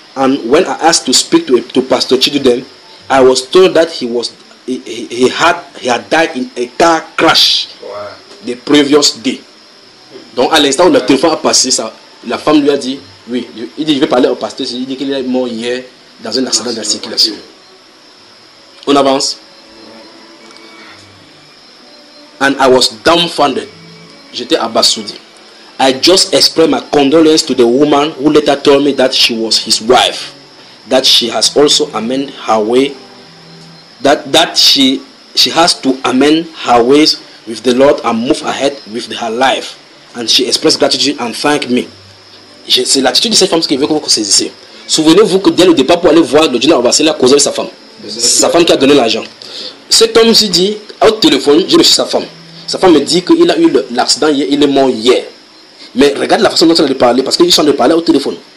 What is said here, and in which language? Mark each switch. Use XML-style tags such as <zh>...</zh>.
<en>And when I asked to speak to Pastor Chidudem, I was told that he had died in a car crash the previous day.</en> <fr>Donc, à l'instant où le téléphone a passé, ça, la femme lui a dit, oui, il dit, je vais parler au pasteur, il dit qu'il est mort hier dans un accident de la circulation. On avance.</fr> <en>And I was dumbfounded.</en> <fr>J'étais abasourdi.</fr> <en>I just expressed my condolence to the woman who later told me that she was his wife. That she has also amended her way. That she has to amend her ways with the Lord and move ahead with her life. and she expressed gratitude and thanked me.</en> <fr>C'est l'attitude de cette femme qui veut que vous saisissez. Souvenez-vous que dès le départ, pour aller voir le jeune homme, c'est la cause de sa femme. C'est sa femme qui a donné l'argent. Cet homme se dit, au téléphone, je ne suis sa femme. Sa femme me dit qu'il a eu l'accident hier, il est mort hier. Mais regarde la façon dont elle a parlé, parce qu'il est en train de parler au téléphone.</fr>